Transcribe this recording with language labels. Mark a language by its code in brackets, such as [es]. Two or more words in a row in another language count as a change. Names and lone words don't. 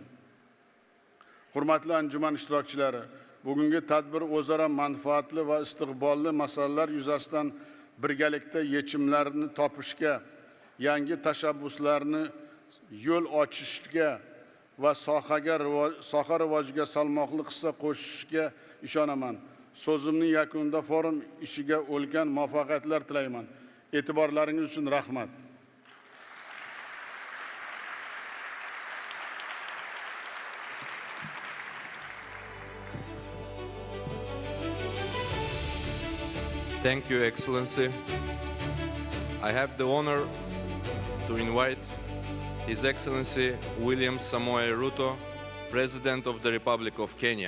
[uz] Hurmatli anjuman ishtirokchilari, bugungi tadbir o'zaro manfaatli va istiqbolli masalalar yuzasidan birgalikda yechimlarni topishga, yangi tashabbuslarni yo'l ochishga va soha rivojiga salmoqli hissa qo'shishga ishonaman. So'zimning yakunida forum ishiga ulkan muvaffaqiyatlar tilayman. E'tiborlaringiz uchun rahmat. [en] Thank you, Excellency. I have the honor to invite His Excellency William Samoei Ruto, President of the Republic of Kenya.